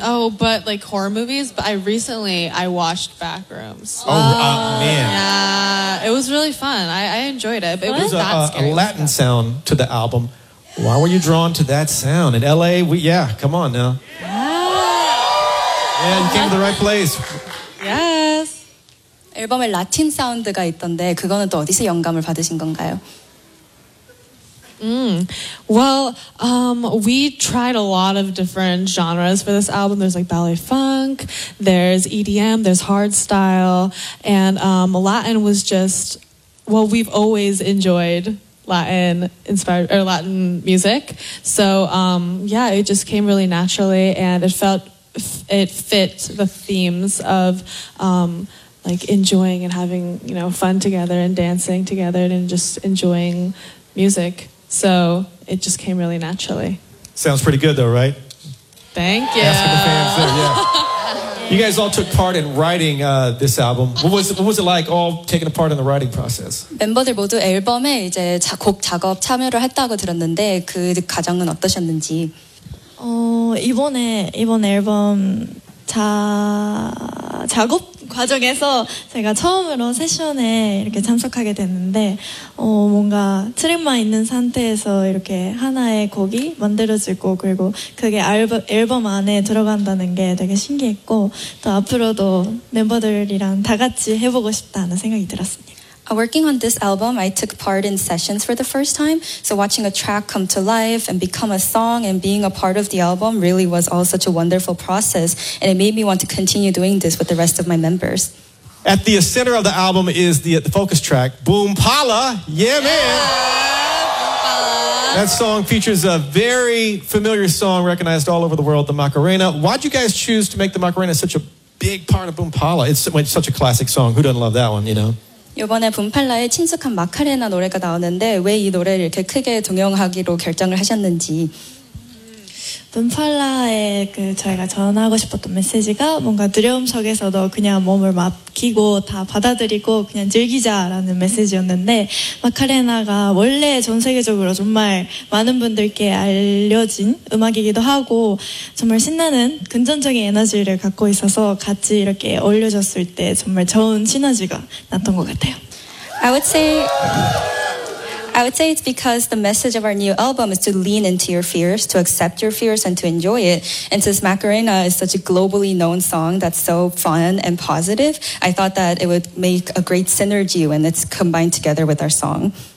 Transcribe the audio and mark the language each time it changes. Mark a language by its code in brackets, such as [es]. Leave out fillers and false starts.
[en] Oh, but like horror movies. But I recently watched Backrooms. Oh man. Yeah, it was really fun. I enjoyed it. But it was that scary. A Latin sound to the album. Why were you drawn to that sound in LA? Come on now. Yeah, you came to the right place. Yes. [ko] 앨범에 라틴 사운드가 있던데 그거는 또 어디서 영감을 받으신 건가요? [en] We tried a lot of different genres for this album. There's like ballet funk, there's EDM, there's hard style, and Latin was just, well, we've always enjoyed Latin music. So it just came really naturally, and it fit the themes of like enjoying and having, you know, fun together and dancing together and just enjoying music. So it just came really naturally. Sounds pretty good though, right? Thank you. Asking the fans there, yeah. You guys all took part in writing this album. What was it like all taking a part in the writing process? [ko] 멤버들 모두 앨범에 이제 곡 작업 참여를 했다고 들었는데 그 과정은 어떠셨는지? 이번 앨범 작업 과정에서 제가 처음으로 세션에 이렇게 참석하게 됐는데 뭔가 트랙만 있는 상태에서 이렇게 하나의 곡이 만들어지고 그리고 그게 앨범 안에 들어간다는 게 되게 신기했고 또 앞으로도 멤버들이랑 다 같이 해보고 싶다는 생각이 들었습니다. [en] Working on this album, I took part in sessions for the first time. So watching a track come to life and become a song and being a part of the album really was all such a wonderful process. And it made me want to continue doing this with the rest of my members. At the center of the album is the focus track, Boom Pala. Yeah, man. Yeah, that song features a very familiar song recognized all over the world, the Macarena. Why'd you guys choose to make the Macarena such a big part of Boom Pala? It's such a classic song. Who doesn't love that one, you know? [ko] 이번에 붐팔라의 친숙한 마카레나 노래가 나오는데 왜 이 노래를 이렇게 크게 동영하기로 결정을 하셨는지 붐팔라에 그 저희가 전하고 싶었던 메시지가 뭔가 두려움 속에서도 그냥 몸을 맡기고 다 받아들이고 그냥 즐기자라는 메시지였는데 마카레나가 원래 전 세계적으로 정말 많은 분들께 알려진 음악이기도 하고 정말 신나는 긍정적인 에너지를 갖고 있어서 같이 이렇게 어울려졌을 때 정말 좋은 시너지가 났던 것 같아요. [en] I would say it's because the message of our new album is to lean into your fears, to accept your fears, and to enjoy it. And since Macarena is such a globally known song that's so fun and positive, I thought that it would make a great synergy when it's combined together with our song.